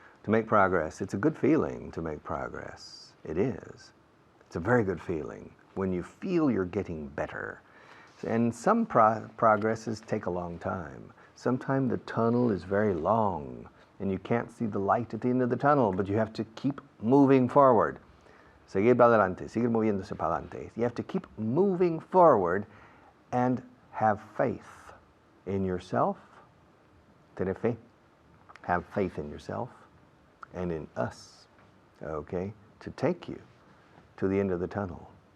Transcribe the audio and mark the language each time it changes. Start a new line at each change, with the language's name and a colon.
English: To make progress, it's a good feeling to make progress. It is. It's a very good feeling when you feel you're getting better. And some progresses take a long time. Sometimes the tunnel is very long and you can't see the light at the end of the tunnel, but you have to keep moving forward.
Spanish: Seguir para adelante, seguir moviéndose para adelante.
English: You have to keep moving forward and have faith in yourself.
Spanish: Tener fe.
English: Have faith in yourself and in us, okay, to take you to the end of the tunnel.